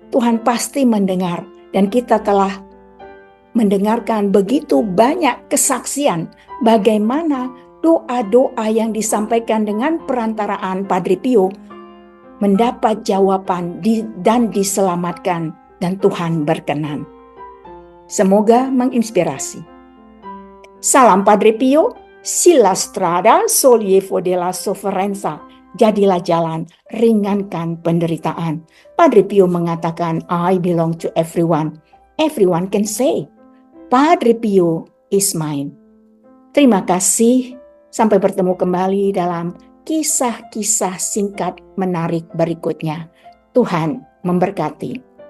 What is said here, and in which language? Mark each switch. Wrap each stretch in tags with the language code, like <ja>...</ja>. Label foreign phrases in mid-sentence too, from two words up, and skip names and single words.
<id>Tuhan pasti mendengar, dan kita telah mendengarkan begitu banyak kesaksian bagaimana doa-doa yang disampaikan dengan perantaraan Padre Pio mendapat jawaban dan diselamatkan, dan Tuhan berkenan. Semoga menginspirasi.</id> <it>Salam Padre Pio, sila strada sollievo della sofferenza.</it> <id>Jadilah jalan, ringankan penderitaan. Padre Pio mengatakan,</id> <en>I belong to everyone. Everyone can say, Padre Pio is mine.</en> <id>Terima kasih. Sampai bertemu kembali dalam kisah-kisah singkat menarik berikutnya. Tuhan memberkati.</id>